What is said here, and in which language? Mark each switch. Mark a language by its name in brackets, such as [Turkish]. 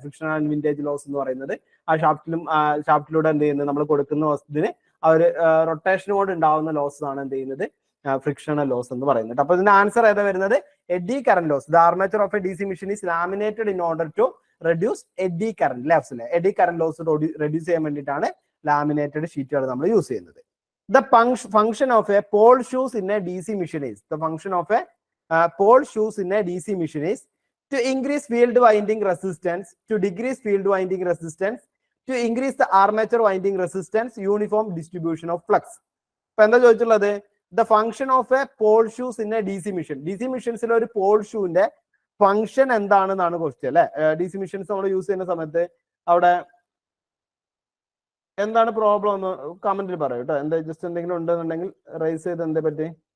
[Malayalam] Frictional and vintage loss എന്ന് പറയുന്നത് ആ ഷാഫ്റ്റിലൂടെ എന്ത് ചെയ്യുന്നത്, നമ്മൾ കൊടുക്കുന്ന വസ്തുവിന് ആ ഒരു റൊട്ടേഷൻ കൊണ്ട് ഉണ്ടാവുന്ന ലോസ് ആണ് എന്ത് ചെയ്യുന്നത്, ഫ്രിക്ഷണൽ ലോസ് എന്ന് പറയുന്നത്. അപ്പൊ ഇതിന്റെ ആൻസർ ഏതാ വരുന്നത്, [English] Eddy current loss. The armature of a DC machine is laminated in order to reduce eddy current. [Malayalam] Left AD current loss reduce ചെയ്യാൻ വേണ്ടിയിട്ടാണ് ലാമിനേറ്റഡ് ഷീറ്റുകൾ നമ്മൾ യൂസ് ചെയ്യുന്നത്. [English] The function of a pole shoes in a DC machine is, the function of a pole shoes in a DC machine is to increase field winding resistance, to decrease field winding resistance, to increase the armature winding resistance, uniform distribution of flux. [Malayalam] ഇപ്പൊ എന്താ ചോദിച്ചുള്ളത്, [English] the function of a pole shoes in a DC machine. [Malayalam] DC മെഷീൻസിലെ ഒരു pole shoeന്റെ function എന്താണെന്നാണ് question അല്ലെ. DC machines നമ്മൾ use ചെയ്യുന്ന സമയത്ത് അവിടെ എന്താണ് പ്രോബ്ലം എന്ന് കമന്റിൽ പറയൂ കേട്ടോ. എന്താ ജസ്റ്റ് എന്തെങ്കിലും ഉണ്ടെന്നുണ്ടെങ്കിൽ റൈസ് ചെയ്ത് എന്തേ പറ്റി.